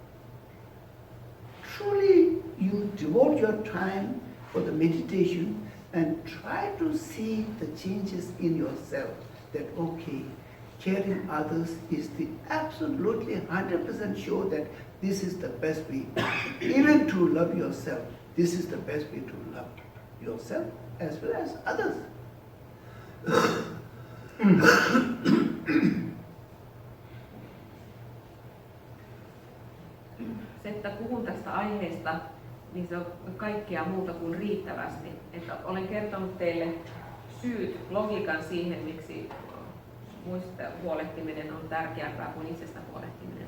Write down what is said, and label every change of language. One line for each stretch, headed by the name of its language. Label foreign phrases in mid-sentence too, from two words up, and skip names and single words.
English: Truly, you devote your time for the meditation and try to see the changes in yourself. That, okay, caring others is the absolutely 100% sure that this is the best way. Even to love yourself, this is the best way to love yourself as well as others.
Finnish: Se, että puhun tästä aiheesta, niin se on kaikkea muuta kuin riittävästi. Että olen kertonut teille syyt, logiikan siihen, miksi muista huolehtiminen on tärkeämpää kuin itsestä huolehtiminen.